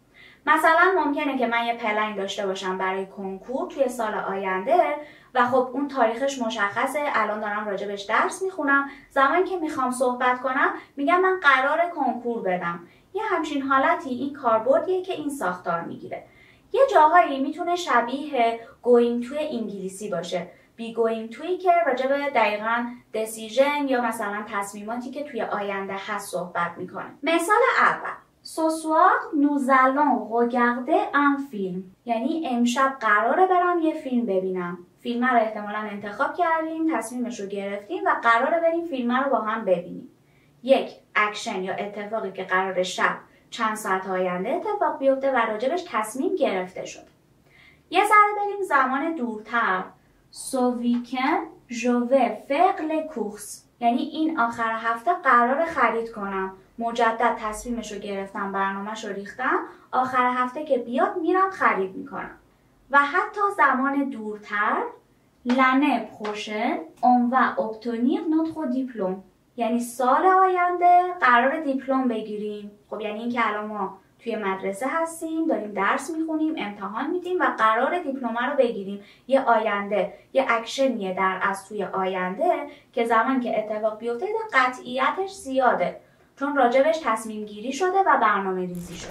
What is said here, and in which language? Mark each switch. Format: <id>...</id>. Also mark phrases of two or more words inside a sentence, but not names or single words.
<fa>مثلا ممکنه که من یه پلن داشته باشم برای کنکور توی سال آینده و خب اون تاریخش مشخصه، الان دارم راجبش درس میخونم، زمانی که میخوام صحبت کنم میگم من قرار کنکور بدم. یه همچین حالتی این کاربردیه که این ساختار میگیره. یه جاهایی میتونه شبیه</fa> <en>going to</en> <fa>انگلیسی باشه.</fa> <en>be going to</en> <fa>ی که راجب دقیقاً decision یا مثلا تصمیماتی که توی آینده هست صحبت میکنه. مثال اول</fa> <fr>Ce soir nous allons regarder un film.</fr> <fa>یعنی امشب قراره برم یه فیلم ببینم. فیلم رو احتمالاً انتخاب کردیم، تصمیمش رو گرفتیم و قراره بریم فیلم رو با هم ببینیم. یک اکشن یا اتفاقی که قراره شب چند ساعت آینده اتفاق بیفته و راجبش تصمیم گرفته شد. یه ذره بریم زمان دورتر.</fa> <fr>Ce week-end je vais faire les courses.</fr> <fa>یعنی این آخر هفته قراره خرید کنم. مجدد تصمیمش رو گرفتم، برنامه‌ش رو ریختم، آخر هفته که بیاد میرم خرید میکنم. و حتی زمان دورتر</fa> <fr>l'année prochaine on va obtenir notre diplôme.</fr> <fa>یعنی سال آینده قرار دیپلم بگیریم. خب یعنی این که الان ما توی مدرسه هستیم، داریم درس میخونیم، امتحان میدیم و قرار دیپلم رو بگیریم. یه آینده، یه اکشنیه در از توی آینده که زمان که اتفاق بیفته قطعیتش زیاده، چون راجبش تصمیم گیری شده و برنامه ریزی شده.</fa>